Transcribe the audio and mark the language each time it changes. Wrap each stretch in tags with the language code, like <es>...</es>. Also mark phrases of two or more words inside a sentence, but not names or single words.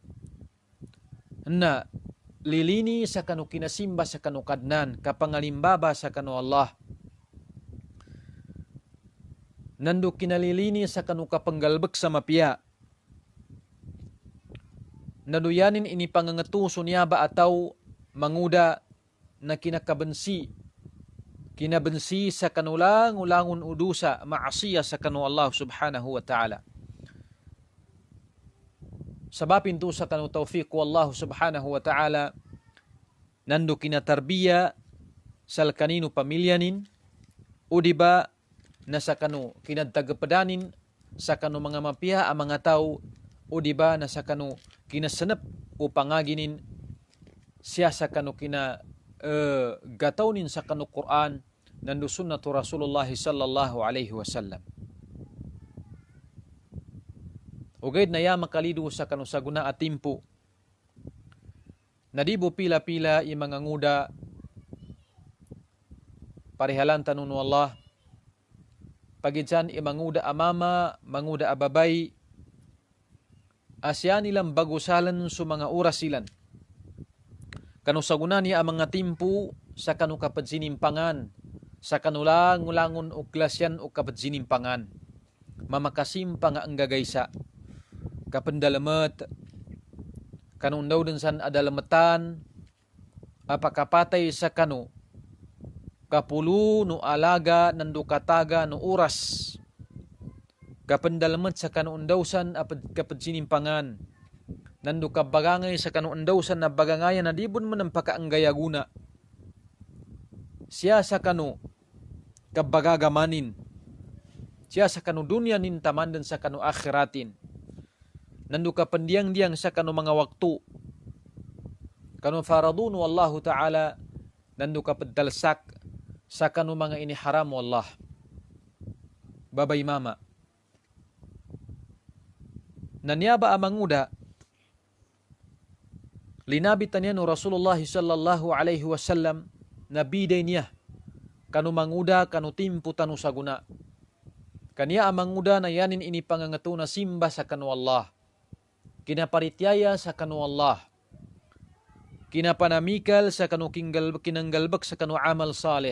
<mdh>na lilini sa kanu kinasimba sa kanu kadnan kapangalimbaba sa kanu Allah nandu kinalilini sa kanu kapanggalbek sa mapia naduyanin ini pangangetu sunyaba ataw manguda na kinabensi sa kanulang-ulangun udusa maasiya sa kanu Allah</mdh> <ar>سبحانه وتعالى</ar> <mdh>sabapin tu sa kanu taufiq wallahu</mdh> <ar>سبحانه وتعالى</ar> <mdh>nandu kinatarbiya sal kaninu pamilyanin udiba na sa kanu kinadtagapadanin sa kanu mga mapia ang mga tao udiba na sa kanu kinasanap o pangaginin siya sa kanu gatawnin sa kanu Quran nandu</mdh> <ar>سنة رسول الله صلى الله عليه وسلم</ar> <mdh>ugaid na ya makalidu sa kanu saguna atimpo nadibo pila-pila yung mga nguda parihalan tanun Allah pagijan manguda amama, manguda ababay, asyan ilang bagusalan sa mga oras silan. Kanu sagunan niya ang mga timpu sa kanu kapadsinimpangan, sa kanulang-ulangon o klasyan o kapadsinimpangan. Mamakasimpa nga ang gagaysa. Kapandalamat, kanun daw din san adalamatan, apakapatay sa kanu, kapulu no alaga nandu kataga no oras. Kapandalamat sa kanu undawsan kapadsinimpangan, nandu kabagangay sa kanu undawsan na bagangayan na dibon man ang pakaanggayaguna. Siya sa kanu kabagagamanin, siya sa kanu dunya nin tamandan sa kanu akhiratin. Nandu kapandiang-diang sa kanu mga waktu. Kanu faradun wallahu ta'ala, nandu kapadalsak sa kanu mga iniharam wallah. Babay mama. Nanyaba amanguda, linabitan niya no</mdh> <ar>رسول الله صلى الله عليه وسلم,</ar> <mdh>nabiday niya, kanu manguda, kanu timpu tanu saguna. Kaniya amanguda na yanin ini pangangatu na simba sa kanu Allah. Kinaparityaya sa kanu Allah. Kinapanamikal sa kanu kinanggalbak sa kanu</mdh> <ar>عمل صالح.</ar>